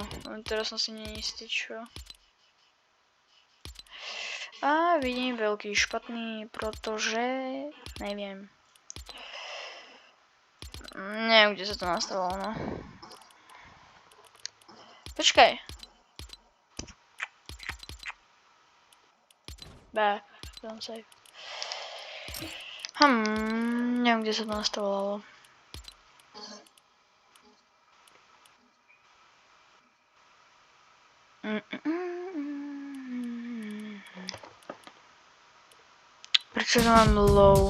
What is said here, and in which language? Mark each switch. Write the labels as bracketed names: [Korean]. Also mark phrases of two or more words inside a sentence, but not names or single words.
[Slovak] Teraz som si neistý čo. A vidím veľký špatný, pretože neviem. Neviem, kde sa to nastavilo, no. Počkaj. [English] Back, don't save. [Slovak] Neviem, kde sa to nastavilo. Prečo to mám low?